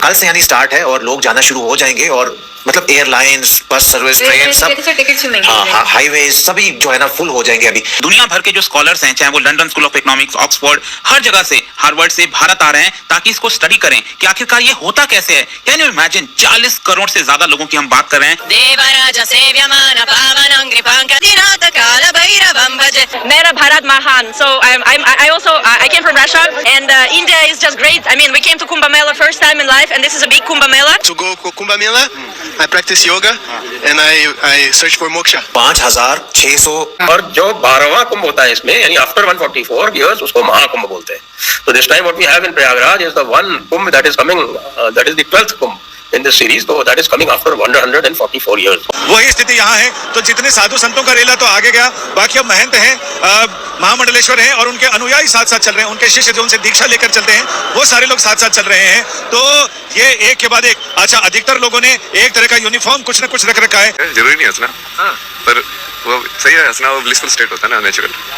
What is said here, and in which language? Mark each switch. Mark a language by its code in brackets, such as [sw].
[hi] कल से यानी स्टार्ट है और लोग जाना शुरू हो जाएंगे, और मतलब एयरलाइंस, बस सर्विस, ट्रेन, सब हाईवे सभी जो है ना फुल हो जाएंगे। अभी दुनिया भर के जो स्कॉलर्स हैं, चाहे वो London school of economics, Oxford, हर जगह से, हार्वर्ड से भारत आ रहे हैं ताकि इसको स्टडी करें कि आखिरकार ये होता कैसे है। [en] can you imagine [hi] 40 करोड़ से ज्यादा लोगों की हम बात कर रहे हैं। [sa] देवराज सेव्यमान पावनं कृपांकदिनाथ काल भैरवं भज। [hi] मेरा भारत महान। [en] So I came from Russia and India is just great. I mean, we came to Kumbh Mela first time in life, and this is a big Kumbh Mela. To go to Kumbh Mela, I practice yoga and I search for moksha. 5,600 [hi] और जो 12वां कुंभ होता है इसमें, यानी [en] after 144 years [hi] उसको महाकुंभ बोलते हैं. [en] So this time what we have in Prayagraj is the one Kumbh that is coming, that is the 12th Kumbh in this series, so that is coming after 144 years. [hi] वही स्थिति यहाँ है. तो जितने साधु संतों का रेला तो आगे गया, बाकी अब महंत हैं, महामंडलेश्वर हैं और उनके अनुयायी साथ साथ चल रहे हैं. उनके शिष्य जो उनसे दीक्षा लेकर चलते हैं वो सारे लोग साथ साथ चल रहे हैं. तो ये एक के बाद एक. अच्छा, अधिकतर लोगों ने एक तरह का यूनिफॉर्म कुछ न कुछ रख रखा है. जरूरी नहीं हंसना, पर वो सही है, हंसना वो ब्लिसफुल स्टेट होता है ना, नेचुरल.